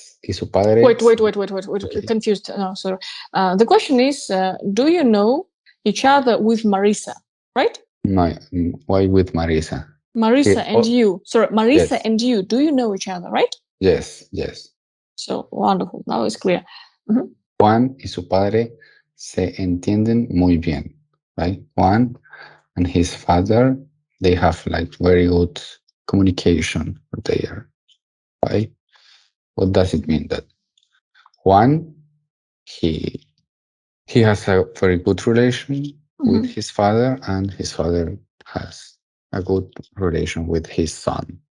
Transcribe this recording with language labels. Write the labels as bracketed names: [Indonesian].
[English] Wait. Okay. Confused. No, sorry. The question is, do you know each other with Marisa, right? No, why with Marisa? Marisa and you. Sorry, Marisa and you. Do you know each other, right? Yes. So wonderful. Now it's clear. [Spanish] Juan y su padre se entienden muy bien, right? [English] Juan and his father, they have like very good communication there, right? What does it mean? That Juan, he has a very good relation with his father, and his father has a good relation with his son.